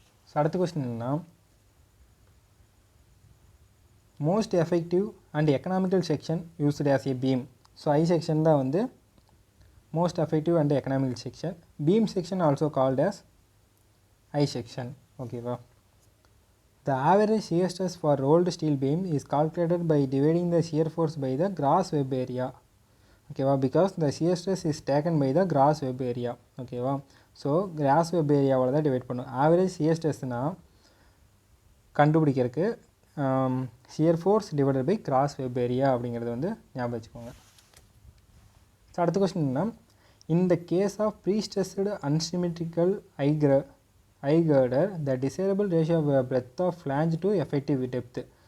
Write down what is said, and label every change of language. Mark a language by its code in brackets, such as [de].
[ta] So அடுத்த question என்னன்னா [en] Most effective and economical section used as a beam. So I section தான் வந்து most effective and economical section. Beam section also called as I section. ஓகேவா. The average shear stress for rolled steel beam is calculated by dividing the shear force by the gross web area. ஓகேவா, because the shear stress is taken by the gross web area. [ta] ஓகேவா, so cross web ஏரியாவில் தான் divide பண்ணும். Average shear ஸ்ட்ரெஸ்னால் கண்டுபிடிக்கிறதுக்கு [en] shear force divided by gross web area [ta] அப்படிங்கிறது வந்து ஞாபகம் வச்சுக்கோங்க. [en] so [ta] அடுத்த கொஸ்டின் என்ன, [en] In the case of prestressed unsymmetrical I girder the desirable ratio of breadth of flange to effective depth.